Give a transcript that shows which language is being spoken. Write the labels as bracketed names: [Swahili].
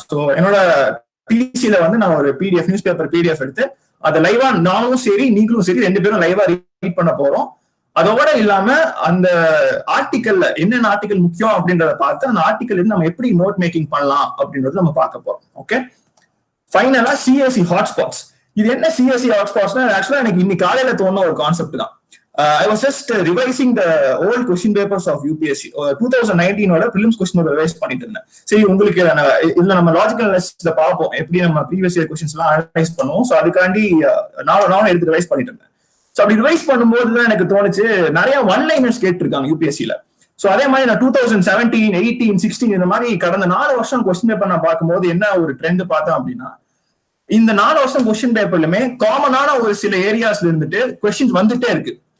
[Tamil] So என்னோட பிசில வந்து நான் ஒரு பிடிஎஃப் நியூஸ் பேப்பர் பிடிஎஃப் எடுத்து அதை லைவா நானும் சரி நீங்களும் சரி 2 பேரும் லைவா ரீட் பண்ண போறோம். அதோட இல்லாம அந்த ஆர்டிக்கல்ல என்னென்ன ஆர்டிக்கல் முக்கியம் அப்படின்றத பார்த்து அந்த ஆர்டிக்கல் நம்ம எப்படி நோட் மேக்கிங் பண்ணலாம் அப்படின்றது நம்ம பார்க்க போறோம். ஓகே, ஃபைனலா சிஎஸ்சி ஹாட்ஸ்பாட்ஸ். இது என்ன சிஎஸ்சி ஹாட்ஸ்பாட்ஸ்னா, ஆக்சுவலா எனக்கு இன்னைக்கு காலையில தோணுன ஒரு கான்செப்ட் தான். [English] I was just revising the old question papers of UPSC 2019 prelims question paper revise [Tamil] பண்ணிட்டு இருந்தேன். சரி, உங்களுக்கு இதுல நம்ம லாஜிக்கல் அனாலிசிஸ்ல பார்ப்போம் எப்படி நம்ம ப்ரீவியஸ் இயர் क्वेश्चंस எல்லாம் அனலைஸ் பண்ணுவோம். சோ அதுக்காண்டி நான் எடுத்து ரிவைஸ் பண்ணிட்டு இருந்தேன். சோ அப்படி ரிவைஸ் பண்ணும்போது தான் எனக்கு தோணுச்சு, நிறைய ஒன் லைனர்ஸ் கேட்டிருக்காங்க யூபிஎஸ்சில. சோ அதே மாதிரி நான் 2017, 18, 16 இந்த மாதிரி கடந்த 4 வருஷம் கொஸ்டின் பேப்பர் நான் பார்க்கும்போது என்ன ஒரு ட்ரெண்ட் பார்த்தேன் அப்படின்னா, இந்த 4 வருஷம் கொஸ்டின் பேப்பர்லுமே காமனான ஒரு சில ஏரியாஸ்ல இருந்துட்டு கொஸ்டின் வந்துட்டே இருக்கு.